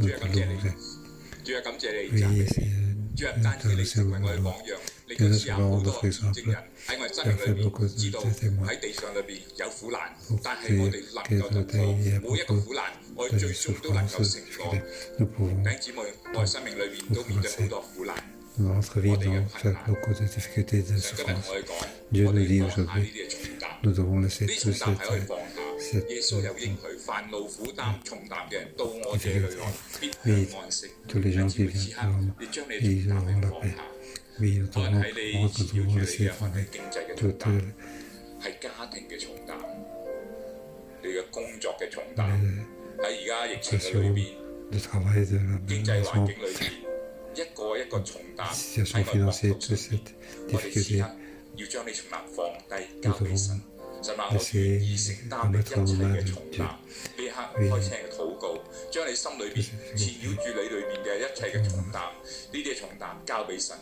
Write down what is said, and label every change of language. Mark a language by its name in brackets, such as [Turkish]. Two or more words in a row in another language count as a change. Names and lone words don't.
[Cantonese] 主啊，感謝你，主啊，感謝你，讚美你。主啊，唔單止你成為我哋榜樣，你更試下好多見證人喺我哋生命裏邊知道喺地上裏邊有苦難，但係我哋能夠突破每一個苦難，我哋最終都能夠成功。弟兄姊妹，我哋生命裏邊都面對好多苦難。 [French] Dans notre vie, nous avons beaucoup de difficultés et de souffrances. Dieu nous dit aujourd'hui, nous devons laisser tout cette oui, tous les gens qui viennent à l'homme, ils auront la paix. Oui, nous devons comprendre que nous devons laisser tomber toutes les pressions de travail, de la maison, [Cantonese] 一個一個重擔 [French] situation [Cantonese] 喺我 [French] financière, [Cantonese] 膊頭 [French] toute [Cantonese] 上面， [French] cette [Cantonese] 我哋時 [French] difficulté, [Cantonese] 刻要將呢重擔放低， [French] nous [Cantonese] 交俾 [French] devons [Cantonese] 神。神話我願意承擔你一切嘅重擔。呢一刻開聲嘅禱告，將你心裏邊纏繞住你裏邊嘅一切嘅重擔，呢啲嘅重擔交俾神。